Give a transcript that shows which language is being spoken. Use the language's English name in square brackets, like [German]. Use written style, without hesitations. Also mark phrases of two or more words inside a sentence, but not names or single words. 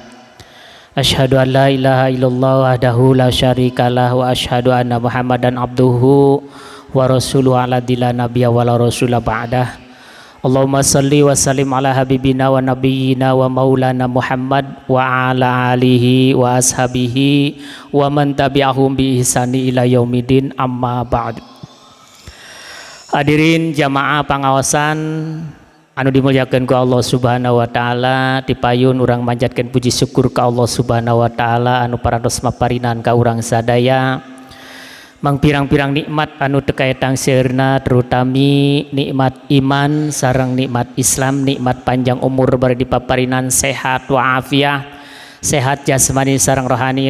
[Arabic] أشهد أن لا إله إلا الله وحده لا شريك له وأشهد أن محمدا عبده ورسوله الذي لا نبي ولا رسول بعده. اللهم صل وسلم على حبيبنا ونبينا ومولانا محمد وعلى آله وأصحابه ومن تبعهم بإحسان إلى يوم الدين أما بعد. [Sundanese] Hadirin jamaah pangawasan anu dimuliakeun ku Allah [Arabic] سبحانه وتعالى, [Sundanese] dipayun urang manjatkeun puji syukur ka Allah [Arabic] سبحانه وتعالى [Sundanese] anu parantos maparinan ka urang sadaya mang pirang-pirang nikmat anu teu kaetang seueurna, terutami nikmat iman sareng nikmat Islam, nikmat panjang umur bari dipaparinan sehat wa afiah, sehat jasmani sareng rohani.